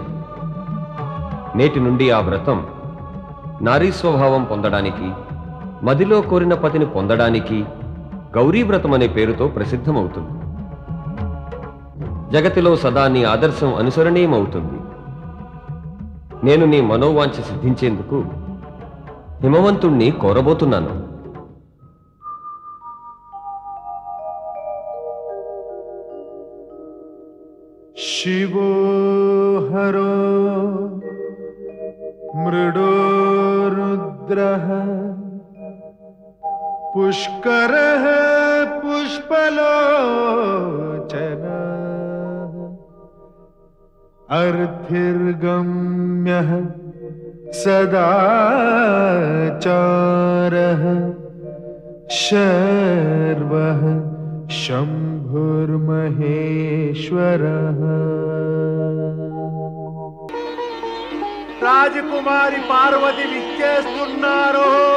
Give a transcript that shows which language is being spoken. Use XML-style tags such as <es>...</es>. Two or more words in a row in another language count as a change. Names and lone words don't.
<te>నేటి నుండి ఆ వ్రతం నారీ స్వభావం పొందడానికి, మదిలో కోరిన పతిని పొందడానికి గౌరీ వ్రతం అనే పేరుతో ప్రసిద్ధమవుతుంది. జగతిలో సదా నీ ఆదర్శం అనుసరణీయమవుతుంది. నేను నీ మనోవాంఛ సిద్ధించేందుకు హిమవంతుణ్ణి కోరబోతున్నాను.</te> <sa>शिवो हरो मृडो रुद्रः पुष्करः पुष्पलोचनः अर्थिर्गम्यः सदाचारः शर्वः శంభుర్మహేశ్వరః</sa> <te>రాజకుమారి పార్వతి విచ్చేస్తున్నారు.</te>